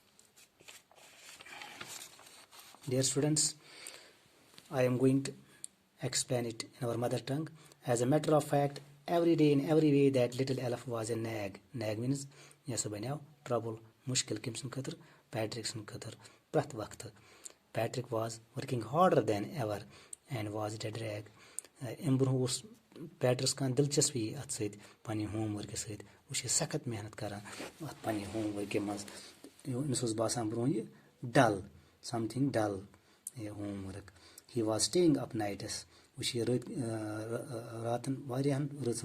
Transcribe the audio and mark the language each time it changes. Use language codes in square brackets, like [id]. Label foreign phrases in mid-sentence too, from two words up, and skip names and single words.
[en] Dear students, I am going to explain it in our mother tongue. As a matter of fact, every day in every way that little elf was a nag. Nag means trouble, [ks] مُشکِل کِمسُم خٲطرٕ، پیٹرِکس خٲطرٕ، پرٛٮ۪تھ وقت. [en] Patrick was working harder than ever and was it a drag? [ks] اَمہِ برونٛہہ اوس پیٹرس کانٛہہ دِلچسپی اَتھ سۭتۍ پنٛنہِ ہوم ؤرکہِ سۭتۍ وۄنۍ چھِ سخت محنت کران اَتھ پنٛنہِ ہوم ؤرکہِ منٛز أمِس اوس باسان برونٛہہ یہِ [en] dull something [ks] ڈل یہِ [en] home work he was staying up nights [ks] وۄنۍ چھِ یہِ راتن واریاہن رٕژن